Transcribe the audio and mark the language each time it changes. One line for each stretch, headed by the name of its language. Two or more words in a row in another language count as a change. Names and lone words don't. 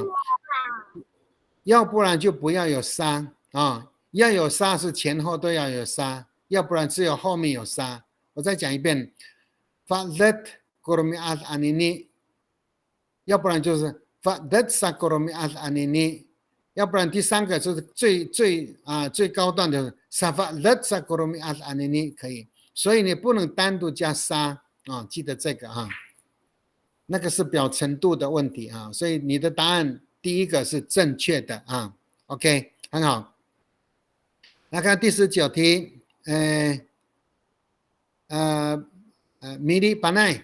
Chinese: 要不然就不要有沙啊，要有沙是前后都要有沙，要不然只有后面有沙。我再讲一遍 ，
Amis: falet koromiat anini，
Chinese: 要不然就是
Amis: falet sakoromiat anini，
Chinese: 要不然第3个就是最高段的
Amis: safalet sakoromiat anini
Chinese: 可以，所以你不能单独加沙啊，记得这个哈，那个是表程度的问题啊，所以你的答案。第1个是正确的啊 ，OK， 很好。来看第19题，米利巴奈，